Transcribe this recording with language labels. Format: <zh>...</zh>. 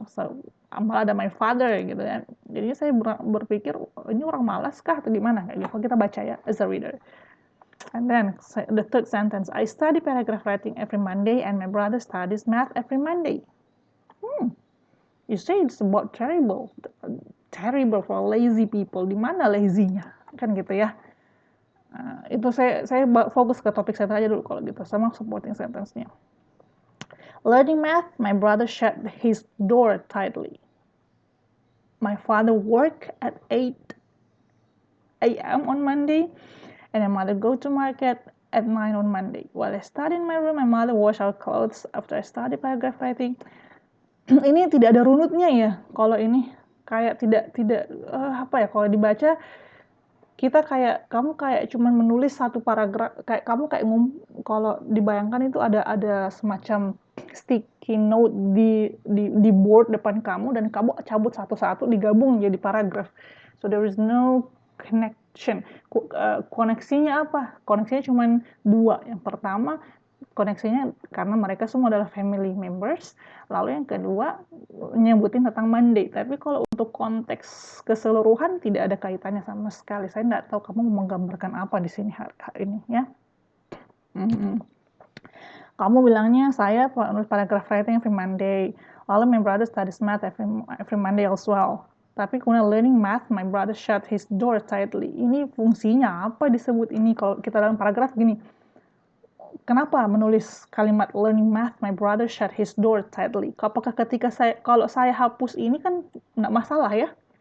<id>So, malah ada</id> <en>my father</en> <id>gitu ya. Jadi saya berpikir ini orang malas kah atau gimana kayak gitu. Kalau kita baca ya</id> <en>as a reader. And then the third sentence, I study paragraph writing every Monday and my brother studies math every Monday. You say it's about terrible for lazy people.</en> <id>Di mana lazy-nya? Kan gitu ya. Itu saya fokus ke topik saya aja dulu kalau gitu, sama supporting sentence-nya.</id> <en>Learning math, my brother shut his door tightly. My father worked at 8 a.m. on Monday, and my mother go to market at 9 on Monday. While I study in my room, my mother wash our clothes after I study paragraph writing.</en> <id>Ini tidak ada runutnya ya, kalau ini kayak tidak apa ya, kalau dibaca kita kamu kayak cuman menulis satu paragraf, kayak kamu kalau dibayangkan itu ada semacam sticky note di board depan kamu dan kamu cabut satu-satu digabung jadi paragraf.</id> <en>So there is no connection.</en> <id>Koneksinya apa? Koneksinya cuman dua. Yang pertama, koneksinya karena mereka semua adalah</id> <en>family members.</en> <id>Lalu yang kedua, nyebutin tentang Monday. Tapi kalau untuk konteks keseluruhan tidak ada kaitannya sama sekali. Saya nggak tahu kamu menggambarkan apa di sini hari ini ya. Kamu bilangnya saya menulis</id> <en>paragraph writing every Monday.</en> <id>Lalu</id> <en>my brother studies math every Monday as well.</en> <id>Tapi kemudian</id> <en>learning math, my brother shut his door tightly.</en> <id>Ini fungsinya apa disebut ini kalau kita dalam paragraf gini? Kenapa menulis kalimat</id> <en>learning math, my brother shut his door tightly?</en> <id>Apakah ketika kalau saya hapus ini kan nggak masalah ya?</id>